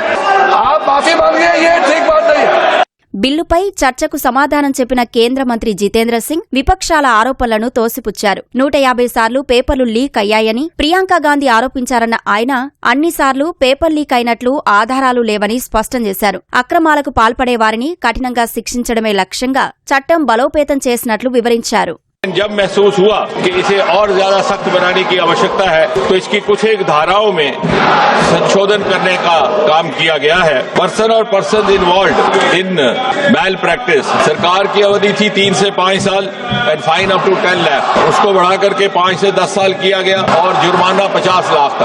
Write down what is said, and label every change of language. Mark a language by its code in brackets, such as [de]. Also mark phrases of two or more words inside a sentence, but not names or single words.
[hi] आप माफी मांगे, ये ठीक बात नहीं है. [te] బిల్లుపై చర్చకు సమాధానం చెప్పిన కేంద్ర మంత్రి జితేంద్ర సింగ్ విపక్షాల ఆరోపణలను తోసిపుచ్చారు. 150 సార్లు పేపర్లు లీక్ అయ్యాయని ప్రియాంక గాంధీ ఆరోపించారన్న ఆయన అన్నిసార్లు పేపర్ లీక్ అయినట్లు ఆధారాలు లేవని స్పష్టం చేశారు. అక్రమాలకు పాల్పడే వారిని కఠినంగా శిక్షించడమే లక్ష్యంగా చట్టం బలోపేతం చేసినట్లు వివరించారు. [hi] जब महसूस हुआ कि इसे और ज्यादा सख्त बनाने की आवश्यकता है तो इसकी कुछ एक धाराओं में संशोधन करने का काम किया गया है. पर्सन और [en] person involved in malpractice, [hi] सरकार की अवधि थी 3 से 5 साल [en] and fine up to [hi] 10 लाख, उसको बढ़ा करके 5 से 10 साल किया गया और जुर्माना 50 लाख तक.